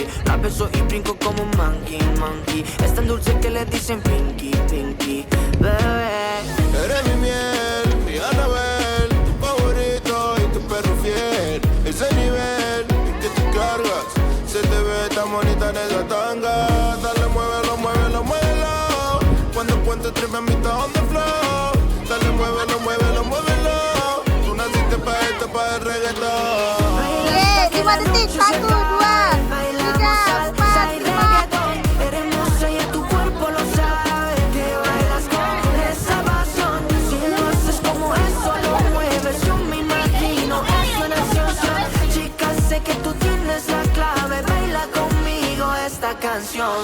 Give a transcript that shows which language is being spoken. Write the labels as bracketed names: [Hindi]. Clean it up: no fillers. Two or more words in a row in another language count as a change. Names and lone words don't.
[Spanish] La beso y brinco como un [English] monkey, monkey. [Spanish] Es tan dulce que le dicen [English] pinky, pinky, [Spanish] bebé. Eres mi miel, mi Anabel, tu favorito y tu perro fiel. Ese nivel en que tú cargas, se te ve tan bonita en esa tanga. Dale, muévelo, muévelo, muévelo. Cuando cuento tres me mitad [English] on the floor. [Spanish] Dale, muévelo, muévelo, muévelo. Tú naciste pa' esto, pa' el reggaetón. [Indonesian] Oke, 5 detik. 1, 2, 3, 4, 5. [Spanish] Eres hermosa y a tu cuerpo lo sabe, que bailas con esa pasión. Si lo haces como eso lo mueves, yo me imagino eso en acción. Chica, sé que tú tienes la clave, baila conmigo esta canción.